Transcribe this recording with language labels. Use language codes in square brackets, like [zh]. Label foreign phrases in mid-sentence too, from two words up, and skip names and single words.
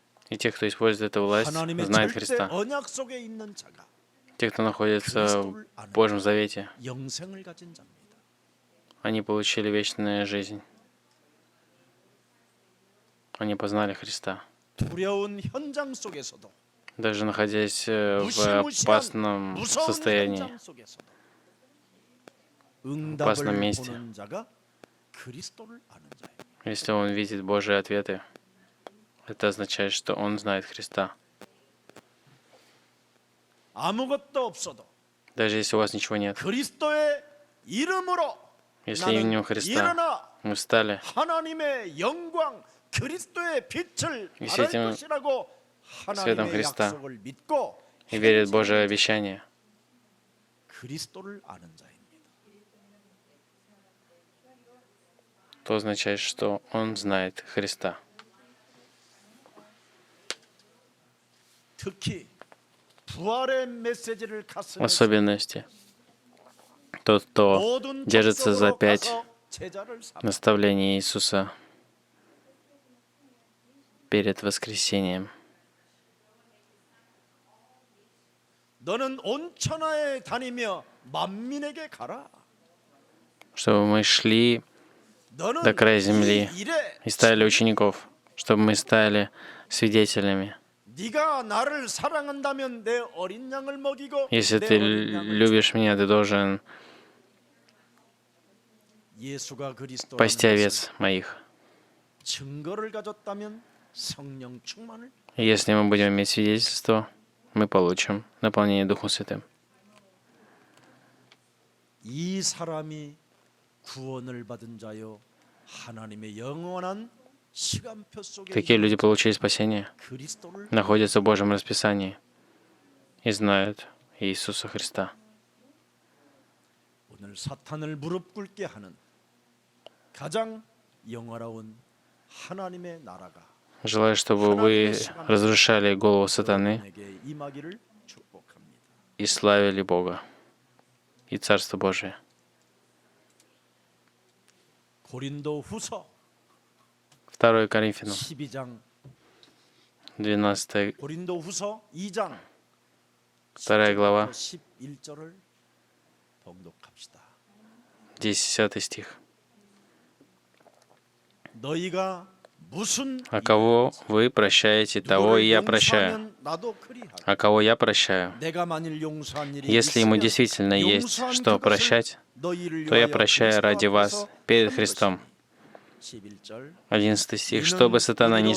[ru] И те, кто использует эту власть, [ko] 하나님의 [ru] знают [ko] 절대 [ru] Христа. [ko] 언약 속에 있는 자가 [ru] Те, кто находится в Божьем Завете, [ko] 영생을 가진 자입니다. [ru] они получили вечную жизнь. Они познали Христа. [ko] 두려운 현장 속에서도 [ru] Даже находясь в [ko] 무시무시한 [ru] опасном [ko] 무서운 [ru] состоянии, [ko] 현장 속에서도 [ru] опасном [ko] 응답을 [ru] месте. [ko] 보는 자가 그리스도를 아는 자예요. [ru] Если он видит Божьи ответы, это означает, что он знает Христа. [ko] 아무것도 없어도 [ru] Даже если у вас ничего нет. [ko] 그리스도의 이름으로 [ru] Если именем [ko] 나는 [ru] Христа [ko] 일어나 [ru] мы встали [ko] 하나님의 영광 그리스도의 빛을 [ru] И [ko] 발할 [ru] светим [ko] 것이라고 [ru] светом [ko] 하나님의 [ru] Христа [ko] 약속을 믿고 [ru] и верит в [ko] 행하는 [ru] Божие [ko] 자는 [ru] обещание, [ko] 그리스도를 아는 자입니다. [ru] то означает, что он знает Христа. [ko] 특히 부활의 메시지를 [ru] В [ko] 가슴에 [ru] особенности, тот, кто [ko] 모든 [ru] держится за [ko] 족속으로 5 가서 제자를 삼아 [ru] наставлений Иисуса перед воскресением. [ko] 너는 온 천하에 다니며 만민에게 가라. [ru] Чтобы мы шли [ko] 너는 [ru] до края земли [ko] 이 일에 [ru] и стали учеников, чтобы мы стали свидетелями. [ko] 네가 나를 사랑한다면 내 어린 양을 먹이고 [ru] Если [ko] 내 [ru] ты [ko] 어린 양을 [ru] любишь меня, ты должен [ko] 예수가 그리스도라는 [ru] пасти [ko] 것을 [ru] овец моих. [ko] 증거를 가졌다면 성령 충만을 [ru] И если мы будем иметь свидетельство, мы получим наполнение Духом Святым. [ko] 이 사람이 구원을 받은 자요 하나님의 영원한 시간표 속에 [ru] Такие люди получили спасение, [ko] 그리스도를 [ru] находятся в Божьем расписании и знают Иисуса Христа. [ko] 오늘 사탄을 무릎 꿇게 하는 가장 영화로운 하나님의 나라가 [ru] Желаю, чтобы вы разрушали голову сатаны [ko] 여러분에게 임하기를 축복합니다. [ru] и славили Бога и Царство Божие. [ko] 고린도 후서 [ru] 2 Коринфянам, [ko] 12장 12 고린도 후서 2장 [ru] 2 глава, [ko] 11절을 봉독합시다. [ru] 10 стих. [ko] 너희가 무슨 [ru] А кого вы прощаете, того и я прощаю. [ko] 용서하면 나도 그리하라. [ru] А кого я прощаю? [ko] 내가 만일 용서한 일이 [ru] Если ему [ko] 있으면 [ru] действительно есть [ko] 용서한 [ru] что [ko] 그것을 [ru] прощать, [ko] 너희를 [ru] то я [ko] 위하여 [ru] прощаю [ko] 그리스도 [ru] ради вас [ko] 앞에서 [ru] перед [ko] 한 [ru] Христом. [ko] 것이니. 11절 [ru] 11 стих. [ko] 이는 [ru] Чтобы сатана не